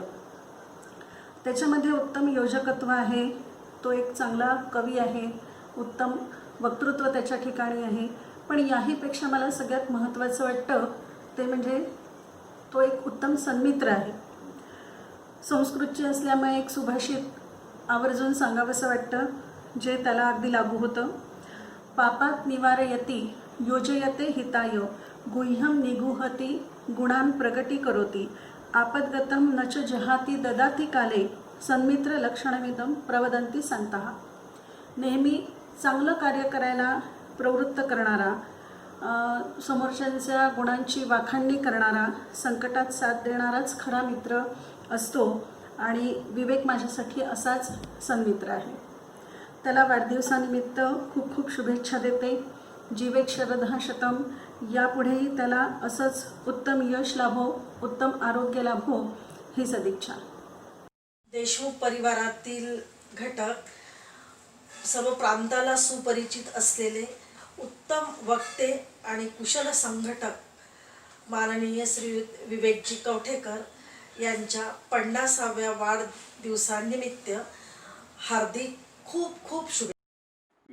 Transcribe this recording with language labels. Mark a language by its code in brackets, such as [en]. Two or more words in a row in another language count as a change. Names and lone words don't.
[mr] त्याच्यामध्ये उत्तम योजकत्व आहे, तो एक चांगला कवी आहे, उत्तम वक्तृत्व त्याच्या ठिकाणी आहे. पण याहीपेक्षा मला सगळ्यात महत्त्वाचं वाटतं ते म्हणजे तो एक उत्तम सन्मित्र आहे. संस्कृतची असल्यामुळे एक सुभाषित आवर्जून सांगावंसं वाटतं, जे त्याला अगदी लागू होतं. [sa] पापात निवारयती योजयते हिताय गुह्यम निगुहती गुणान प्रगती करोती आपद्गतम नच जहाती ददाती काले सन्मित्र लक्षणमिदम प्रवदंती संतः. [mr] नेहमी चांगलं कार्य करायला प्रवृत्त करणारा, समोरच्यांच्या गुणांची वाखाणणी करणारा, संकटात साथ देणाराच खरा मित्र असतो. आणि विवेक माझ्यासाठी असाच सन्मित्र आहे. त्याला वाढदिवसानिमित्त खूप खूप शुभेच्छा देते. [sa] जीवेक शरदः शतम. [mr] यापुढेही त्याला असंच उत्तम यश लाभो, उत्तम आरोग्य लाभो ही सदिच्छा. देशमुख परिवारातील घटक, सर्व प्रांताला सुपरिचित असलेले उत्तम वक्ते आणि कुशल संघटक माननीय श्री विवेकजी कवठेकर यांच्या 50व्या वाढदिवसानिमित्त हार्दिक खूप खूप शुभेच्छा.